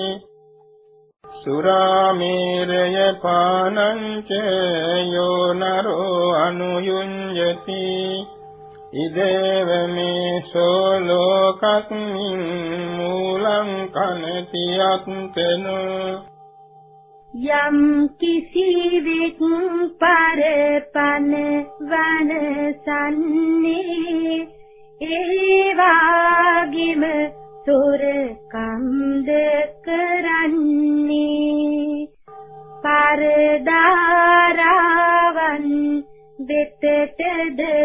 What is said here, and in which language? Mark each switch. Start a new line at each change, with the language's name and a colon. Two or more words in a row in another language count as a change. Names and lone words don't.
Pali: සුරාමේරය පානං ච යෝ නරෝ අනුයුඤ්ජති ඉදේව මේ සෝලෝකස්මින් මූලං කනති අත්තනෝ
Sinhala: යම් කිසිවෙක් පරපන වනසන්නේ ඒ වාගිම සොරකම්ද කරන්නේ පරදාරාවන් වෙතටද